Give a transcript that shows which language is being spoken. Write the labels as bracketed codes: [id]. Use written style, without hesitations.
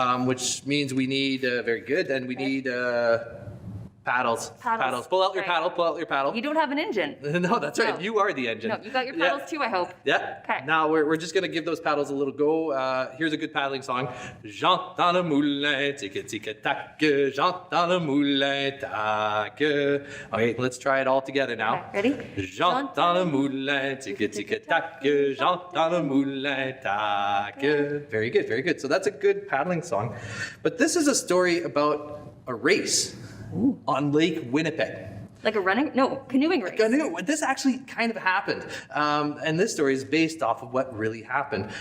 [en] Which means we need very good, and we need paddles. Paddles. Pull out your Right. paddle. Pull out your paddle. You don't have an engine. No, that's right. No. You are the engine. No, you got your Yeah. paddles too, I hope. Yeah. Okay. Now we're just gonna give those paddles a little go. Here's a good paddling song. [fr] J'entends le moulin, tic tic tac. J'entends le moulin, tac. [en] Okay, let's try it all together now. Okay, ready? [fr] J'entends le moulin, tic tic tac. J'entends le moulin, tac. [en] Very good, very good. So that's a good paddling song. But this is a story about a race on Lake Winnipeg. Like a canoeing race. Canoe. This actually kind of happened. And this story is based off of what really happened.